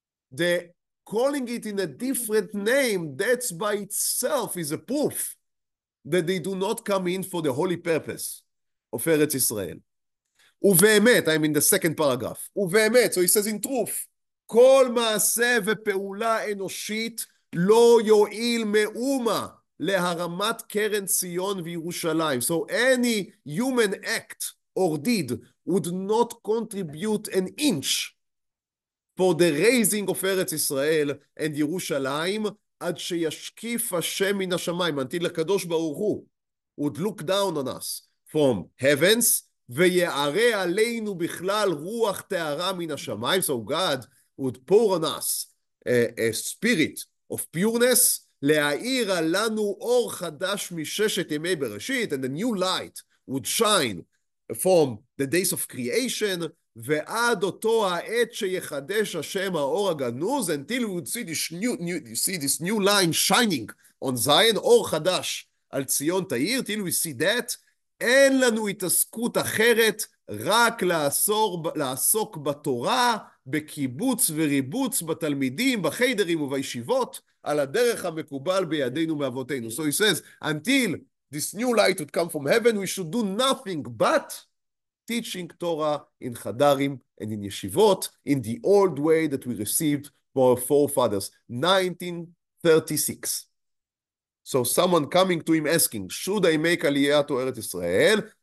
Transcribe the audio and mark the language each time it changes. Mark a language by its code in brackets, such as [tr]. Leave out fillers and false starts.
[en] The calling it in a different name, that's by itself is a proof that they do not come in for the holy purpose of Eretz Israel. ובאמת, I'm in the second paragraph. ובאמת, so he says in truth, כל מעשה ופעולה אנושית [he] לא יועיל מאומה להרמת קרן ציון וירושלים. [en] So any human act or deed would not contribute an inch for the raising of ארץ ישראל and ירושלים עד שישקיף השם מן השמיים, until הקדוש ברוך הוא would look down on us from heavens ויערה עלינו בכלל רוח טהרה מן השמיים. So God would pour on us a spirit of pureness, להאיר עלינו אור חדש מששת ימי בראשית, and a new light would shine from the days of creation, ועד אותו העת שיחדש השם האור הגנוז, until we would see this new line shining on Zion, אור חדש על ציון תאיר, till we see that. [he] אין לנו התעסקות אחרת, רק לעסוק בתורה, בקיבוץ וריבוץ בתלמידים, בחיידרים ובישיבות, על הדרך המקובל בידינו מאבותינו. [en] So he says, until this new light would come from heaven, we should do nothing but teaching Torah in chadarim and in yeshivot, in the old way that we received from our forefathers. 1936. So someone coming to him asking, should I make aliyah to Eretz Israel?